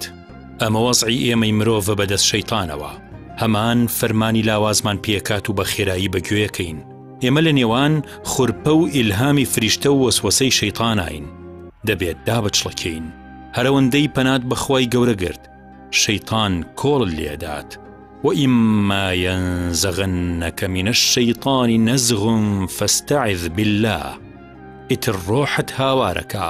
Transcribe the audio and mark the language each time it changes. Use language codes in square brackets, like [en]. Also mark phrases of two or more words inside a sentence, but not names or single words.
[ckb] ئەمە وەزعی ئێمەی مرۆڤە بەدەست شەیطانەوە. هەمان فەرمانی لاوازمان پێکات و بە خێرایی بەگوێەکەین. ئێمە لە نێوان خورپە و ئیلهامی فریشتە و وەسوەسەی شەیطانین. دەبێت دابچڵەکەین. هەرەوەندەی پەنات بەخوای گەورە گرت شەیطان کۆڵ لێدات. [ar] وإما ينزغنك من الشيطان نزغ فاستعذ بالله. [ckb] ئیتر ڕۆحت هاوارەکە.